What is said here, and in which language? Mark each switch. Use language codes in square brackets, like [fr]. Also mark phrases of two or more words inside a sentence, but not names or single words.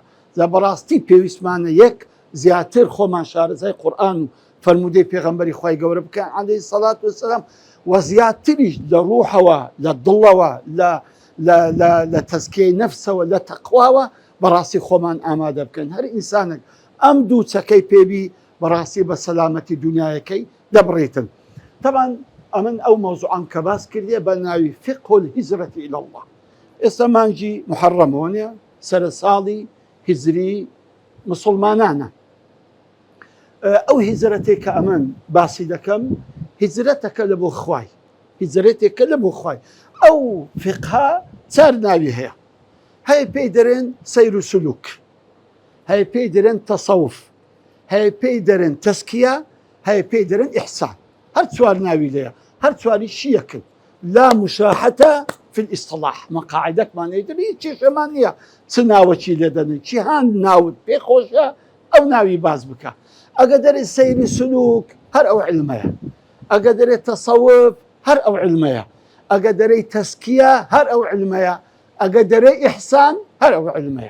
[ckb] بەڕاستی پێویستمانە یەک زیاتر خۆمان شارەزای قورئان و فەرمودەی پێغەمبەری خوای گەورە بکەن [ar] عەلەیهی سەڵات وسەلام [ckb] و زیاتریش لە ڕوحەوە لە دڵەوە لە تەزکیەی نەفسەوە لە تەقواوە بەڕاستی خۆمان ئامادە بکەن. هەر ئینسانێک ئەم دوو چەکەی پێبی بەڕاستی بە سەلامەتی دنیایەکەی دەبڕێتن. طبعاً ئەمن ئەو مەوزوعان کە باس کردیە بە ناوی [ar] فقه الهجرة إلى الله. [ckb] ئێستا مانگی محەڕەمۆنیە سەرە ساڵی هیجری مسلمانانە. ئەو هیجرەتێک کە ئەمن باسی دەکەم هیجرەتەکە لە بۆ خوای هیجرەتێکە لە بۆ خوای. ئەو فقها چار ناوی هەیە. هەیە پێی دەرێن سەیر و سلوک، هەیە پێی دەرێن تەسەوف، هەیە پێی دەرێن تەزکیە، هەیە پێی دەرێن ئیحسان. هەر چوار ناوی لێیە، هەر چواری شیەکن. [ar] لا مشاحەتە في الاصطلاح [ckb] مەقاعدەکمان هەیەتر هیچ کێشەمان نییە چ ناوەکی لێ دەنێن چی هاان ناوت پێخۆشە ئەو ناوی باز بکە. ئەگە دەرێت سەیری سلوک هەر ئەو علمەیە، ئەگە دەرێت تەسەوف هەر ئەو علمەیە، ئەگە دەرەی تەزکیە هەر ئەو علمەیە، ئەگە دەرەی ئیحسان هەر ئەو علمەیە.